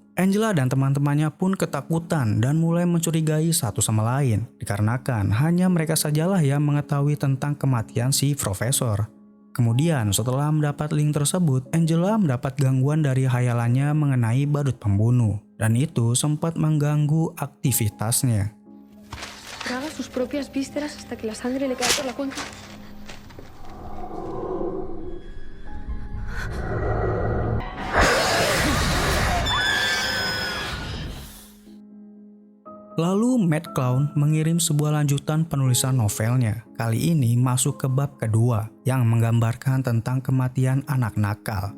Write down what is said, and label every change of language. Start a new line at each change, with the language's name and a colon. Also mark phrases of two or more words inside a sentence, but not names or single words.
Indonesian: Angela dan teman-temannya pun ketakutan dan mulai mencurigai satu sama lain, dikarenakan hanya mereka sajalah yang mengetahui tentang kematian si profesor. Kemudian setelah mendapat link tersebut, Angela mendapat gangguan dari khayalannya mengenai badut pembunuh. Dan itu sempat mengganggu aktivitasnya.
Spanish: Traga sus propias vísceras hasta que la sangre le cae por la cuenca.
Indonesian: Lalu Mad Clown mengirim sebuah lanjutan penulisan novelnya. Kali ini masuk ke bab kedua yang menggambarkan tentang kematian anak nakal.